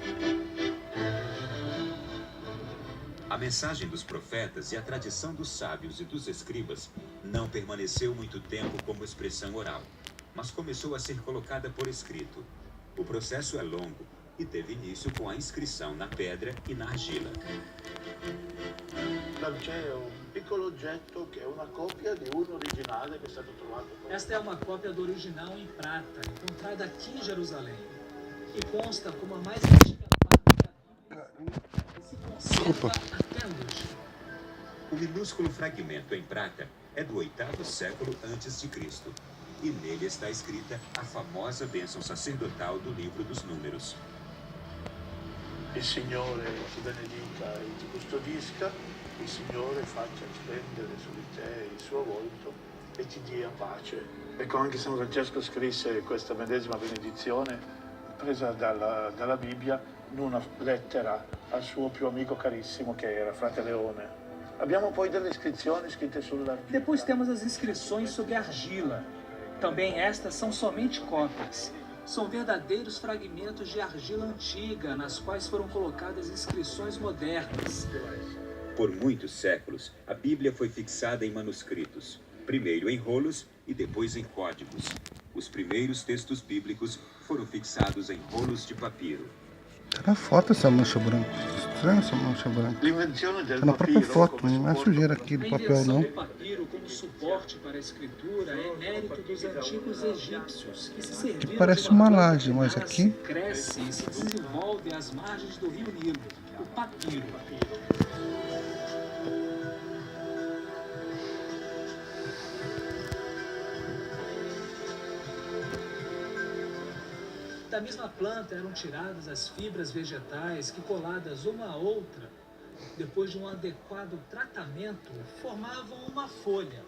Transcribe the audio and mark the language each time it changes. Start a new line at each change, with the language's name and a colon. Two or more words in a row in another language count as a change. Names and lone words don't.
Portuguese: A mensagem dos profetas e a tradição dos sábios e dos escribas não permaneceu muito tempo como expressão oral, mas começou a ser colocada por escrito. O processo é longo e teve início com a inscrição na pedra e na argila.
Italian: C'è un piccolo oggetto che è una copia di uno originale che è stato trovato.
Portuguese: Esta é uma cópia do original em prata, encontrada aqui em Jerusalém, e consta como a mais antiga parte da Bíblia e se conserva até hoje. O minúsculo fragmento em prata é do 8º século a.C. e nele está escrita a famosa bênção sacerdotal do livro dos Números.
Italian: Il Signore ti benedica e ti custodisca, il Signore faccia splendere su di te il suo volto e ti dia pace. Ecco, anche San Francesco scrisse questa medesima benedizione presa dalla Bibbia in una lettera al suo più amico carissimo che era Frate Leone. Abbiamo poi delle iscrizioni scritte sull'argilla.
Portuguese: Depois temos as inscrições sobre argila. Também estas são somente cópias. São verdadeiros fragmentos de argila antiga, nas quais foram colocadas inscrições modernas. Por muitos séculos, a Bíblia foi fixada em manuscritos, primeiro em rolos e depois em códigos. Os primeiros textos bíblicos foram fixados em rolos de papiro. Tá na foto essa mancha branca. Estranha essa mancha branca.
Italian: L'invenzione del
Portuguese: Tá na própria
Italian: papiro
Portuguese: foto,
Italian: come
Portuguese: não é
Italian: supporto
Portuguese: sujeira aqui do A papel invenção não. do papiro como suporte para a escritura é mérito dos antigos egípcios, que se serviram parece de uma planta laje, que mas nasce, aqui- cresce e se desenvolve às margens do rio Nilo, o papiro. Da mesma planta eram tiradas as fibras vegetais que, coladas uma à outra, depois de um adequado tratamento, formavam uma folha.